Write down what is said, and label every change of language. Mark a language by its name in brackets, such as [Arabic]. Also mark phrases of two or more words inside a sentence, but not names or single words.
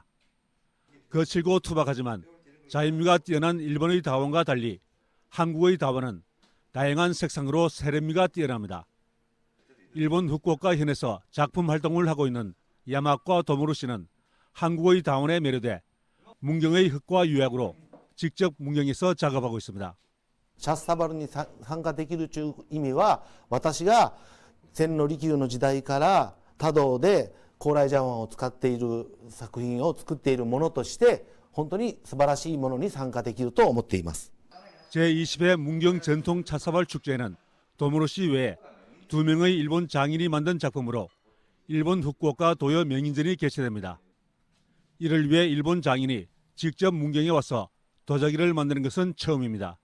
[Korean] 거칠고 투박하지만 자연미가 뛰어난 일본의 다원과 달리 한국의 다원은 다양한 색상으로 세련미가 뛰어납니다. 일본 후쿠오카 현에서 작품 활동을 하고 있는 야마과 도모루 씨는 한국의 다원에 매료돼 문경의 흙과 유약으로 직접 문경에서 작업하고 있습니다. [Japanese] チャスサバルに参加できるという意味は、私が千利休の時代から多道で高麗茶碗を使っている作品を作っているものとして本当に素晴らしいものに参加できると思っています。 [Korean] 제20회 문경 전통 찻사발 축제에는 도모루 씨 외에 2명의 일본 장인이 만든 작품으로 일본 후쿠오카 도요 명인전이 개최됩니다. 이를 위해 일본 장인이 직접 문경에 와서 도자기를 만드는 것은 처음입니다.